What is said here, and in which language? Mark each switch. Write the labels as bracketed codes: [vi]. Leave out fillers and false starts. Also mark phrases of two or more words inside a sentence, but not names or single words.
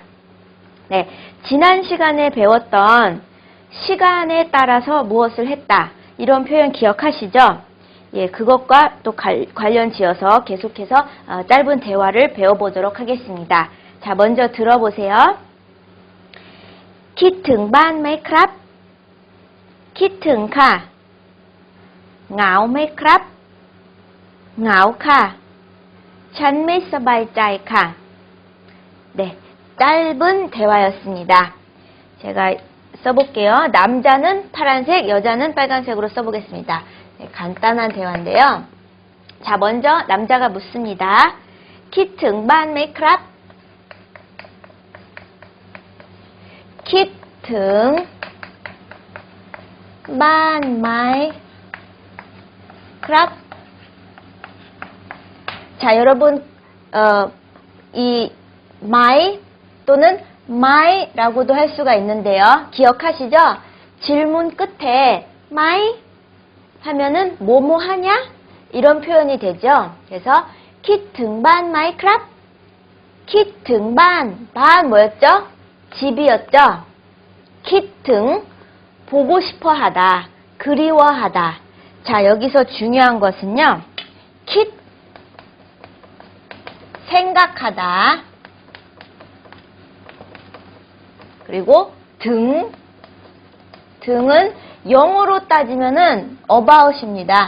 [ko] 네, 지난 시간에 배웠던 시간에 따라서 무엇을 했다 이런 표현 기억하시죠? 예, 그것과 또 관련 지어서 계속해서 짧은 대화를 배워보도록 하겠습니다. 자, 먼저 들어보세요. [th] คิดถึงบ้านไหมครับ คิดถึงค่ะ เหงาไหมครับ เหงาค่ะ ฉันไม่สบายใจค่ะ. [ko] 네, 짧은 대화였습니다. 제가 써볼게요. 남자는 파란색, 여자는 빨간색으로 써보겠습니다. 네, 간단한 대화인데요. 자, 먼저 남자가 묻습니다. [th] คิดถึงบ้านไหมครับ คิดถึงบ้านไหมครับ [ko] 자, 여러분 이 my 또는 my라고도 할 수가 있는데요. 기억하시죠? 질문 끝에 my 하면은 뭐뭐 하냐? 이런 표현이 되죠. 그래서 [th] คิดถึงบ้านไหมครับ คิดถึงบ้าน [ko] 반 뭐였죠? 집이었죠. คิดถึง 보고 싶어 하다, 그리워하다. 자, 여기서 중요한 것은요. คิด 생각하다. 그리고 등은 영어로 따지면은 about입니다.